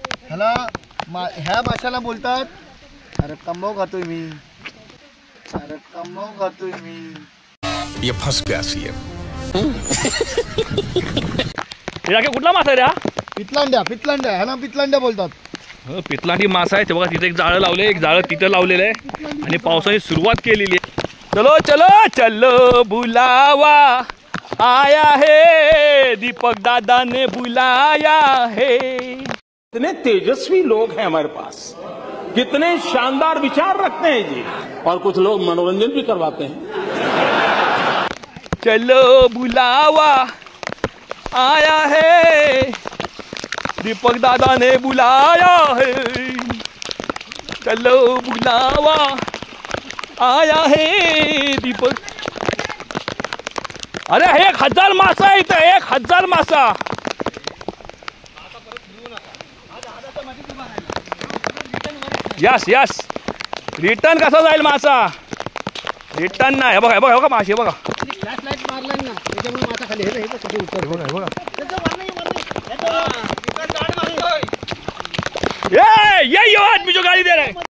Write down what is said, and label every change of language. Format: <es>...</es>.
<mr>ह्या माशाला बोलतात, अरे तंबाखू खातोय मी, अरे तंबाखू खातोय मी.</mr> <hi>ये फंस गया सीएम.</hi> <mr>हे कुठला मासा रे? पितलांड्या ह्याला पितलांड्या बोलतात. पितलांडी मासा आहे. तेव्हा तिथे एक जाळं लावले, एक जाळं तिथं लावलेलं आहे आणि पावसाने सुरुवात केलेली आहे.</mr> <hi>चलो चलो चलो बुलावा आया है, दीपक दादा ने बुलाया है. कितने तेजस्वी लोग हैं हमारे पास, कितने शानदार विचार रखते हैं जी, और कुछ लोग मनोरंजन भी करवाते हैं. चलो बुलावा आया है, दीपक दादा ने बुलाया है. चलो बुलावा आया है दीपक.</hi> <mr>अरे 1000 मासा आहे इथं, 1000 मासा. यस रिटर्न कसा जाईल मासा? रिटर्न नाही. बघा मासे बघा. फ्लॅशलाईट मारला ना त्याच्यामुळे मासा खाली हे कधी उतरतो.</mr> <hi>ये आदमी जो गाड़ी दे रहा है.</hi>